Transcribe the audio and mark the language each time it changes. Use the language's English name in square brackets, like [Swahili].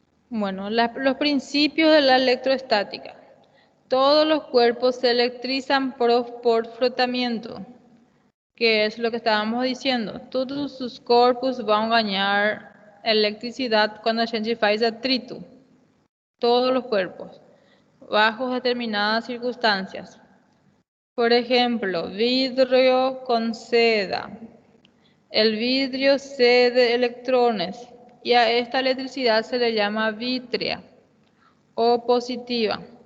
[Spanish] Bueno, los principios de la electroestática. Todos los cuerpos se electrizan por frotamiento, que es lo que estábamos diciendo. [Portuguese] Todos os corpos vão ganhar electricidad cuando a gente faz atrito. [Spanish] Todos los cuerpos, bajo determinadas circunstancias. Por ejemplo, vidrio con seda. El vidrio cede electrones y a esta electricidad se le llama vítrea o positiva.